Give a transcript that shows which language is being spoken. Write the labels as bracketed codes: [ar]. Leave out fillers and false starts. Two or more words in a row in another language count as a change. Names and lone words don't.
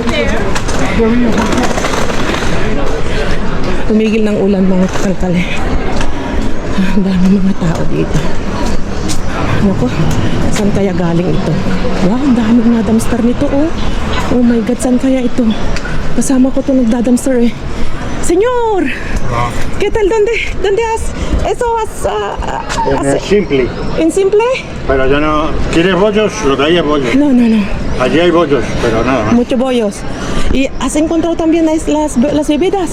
[tl] Tumigil ng ulan mga kalkal. Ang dami mga tao dito. Ako, saan kaya galing ito? Wow, ang dami na dumpster nito, oh. [en] Oh my God, [tl] saan kaya ito? Kasama ko ito nagda-dumpster eh. [es] Señor! ¿Qué tal? ¿Dónde has? Eso has... Simple. ¿En simple? Pero yo no... ¿Quieres bollos? Lo que hay es bollos. No. Allí hay bollos, pero nada más. Muchos bollos. ¿Y has encontrado también las bebidas?